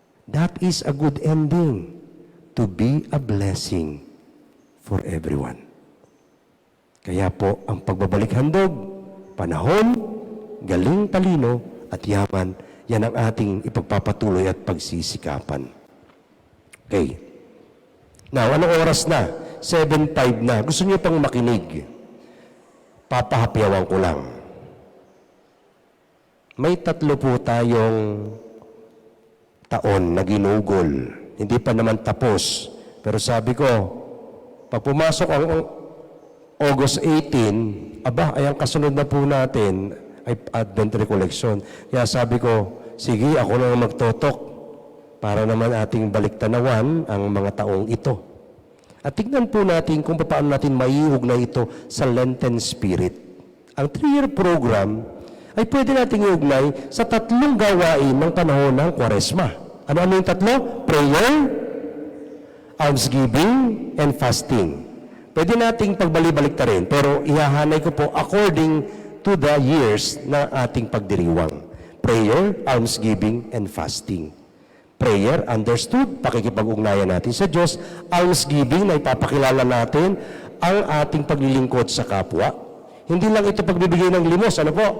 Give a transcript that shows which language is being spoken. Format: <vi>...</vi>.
<en>That is a good ending, to be a blessing for everyone.</en> <tl>Kaya po, ang pagbabalik handog, panahon, galing, talino, at yaman, yan ang ating ipagpapatuloy at pagsisikapan.</tl> <en>Okay. Now,</en> <tl>anong oras na? 7:05 na. Gusto niyo pang makinig? Papahapyawan ko lang. May 3 po tayong taon na ginugol. Hindi pa naman tapos. Pero sabi ko, pag pumasok ang August 18, ay ang kasunod na po natin ay Advent Recollection. Kaya sabi ko, sige, ako na magtotok para naman ating baliktanawan ang mga taong ito. At tignan po natin kung paano natin maiugnay ito sa Lenten Spirit. Ang 3-year program ay pwede nating iugnay sa 3 gawain ng panahon ng Kwaresma. Ano yung 3?</tl> <en>Prayer, almsgiving, and fasting.</en> <tl>Pwede nating pagbalik-balik rin, pero ihahanay ko po</tl> <en>according to the years</en> <tl>na ating pagdiriwang.</tl> <en>Prayer, almsgiving, and fasting. Prayer, understood,</en> <tl>pakikipag-ugnayan natin sa Diyos. Almsgiving, na ipapakilala natin ang ating paglilingkod sa kapwa. Hindi lang ito pagbibigay ng limos, ano po?</tl>